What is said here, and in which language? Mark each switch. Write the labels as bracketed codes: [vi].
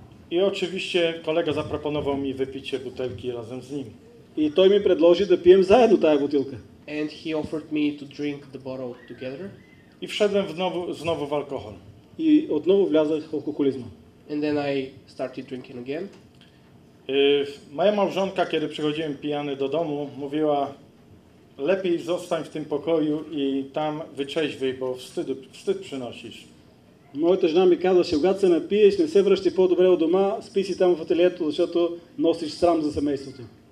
[pl] I oczywiście kolega zaproponował mi wypicie butelki razem z nim. [bg] И той ми предложи да пием заедно тая бутилка. [en] And he offered me to drink the bottle together. [pl] I wszedłem znowu w alkohol. [bg] И отново влязах в алкохолизма. [en] And then I started drinking again. [pl] Moja małżonka, kiedy przychodziłem pijany do domu, mówiła: lepiej zostań w tym pokoju i tam wyczeźwiej, bo wstyd przynosisz. [bg] Моята жена ми казваше, когато се напиеш, не се връщай по-добре от дома, спи си там в ателието, защото носиш срам за семейството.